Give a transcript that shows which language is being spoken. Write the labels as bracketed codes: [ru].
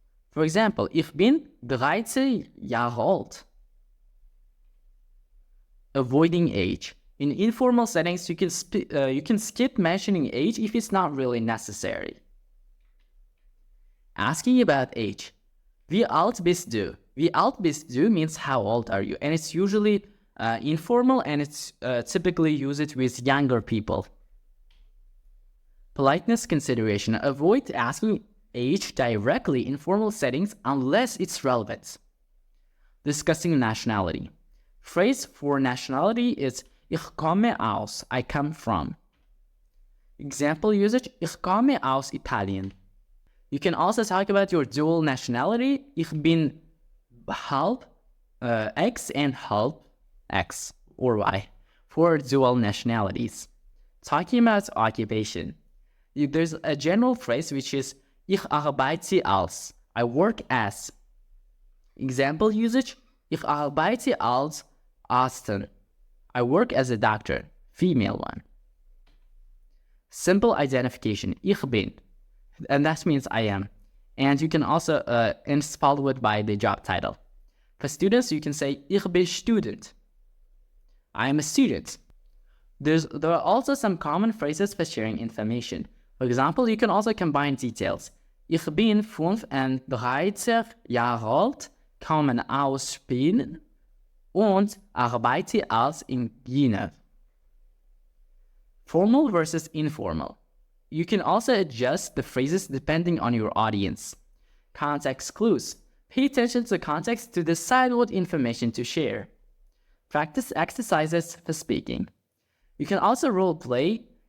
[en] For example, [de] ich bin 13 Jahre alt. [en] Avoiding age. In informal settings, you can skip mentioning age if it's not really necessary. Asking about age. [de] Wie alt bist du? Wie alt bist du [en] means how old are you? And it's usually informal, and it's typically used with younger people. Politeness consideration. Avoid asking age directly in formal settings unless it's relevant. Discussing nationality. Phrase for nationality is [de] Ich komme aus, [en] I come from. Example usage, [de] Ich komme aus Italien. [en] You can also talk about your dual nationality. [de] Ich bin halb X and halb X [en] or Y for dual nationalities. Talking about occupation. There's a general phrase which is [de] Ich arbeite als, [en] I work as. Example usage, [de] Ich arbeite als Arzt, [en] I work as a doctor, female one. Simple identification, [de] Ich bin, [en] and that means I am. And you can also and follow it by the job title. For students, you can say [de] Ich bin Student, [en] I am a student. There are also some common phrases for sharing information. For example, you can also combine details. [de] Ich bin 35 Jahre alt, komme aus Spain und arbeite als Ingenieur. [en] Formal versus informal. You can also adjust the phrases depending on your audience. Context clues. Pay attention to context to decide what information to share. Practice exercises for speaking. You can also role play.